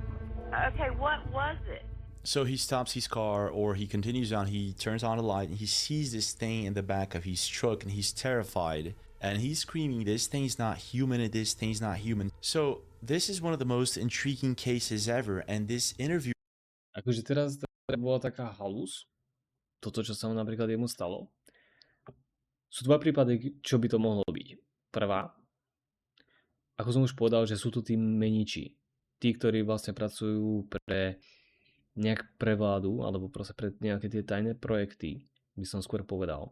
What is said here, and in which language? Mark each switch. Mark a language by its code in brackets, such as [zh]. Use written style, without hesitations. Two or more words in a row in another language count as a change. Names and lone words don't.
[en] Okay, what was it? So he stops his car, or he continues on, he turns on the light, and he sees this thing in the back of his truck, and he's terrified. And he's screaming, this thing's not human, and this thing's not human. So this is one of the most intriguing cases ever, and this interview... [sk] Akože teraz bola taká halus, toto, čo sa mu napríklad jemu stalo. Sú dva prípady, čo by to mohlo byť. Prvá, ako som už povedal, že sú tu tí meniči. Tí, ktorí vlastne pracujú pre nejak prevládu, alebo proste pre nejaké tie tajné projekty, by som skôr povedal.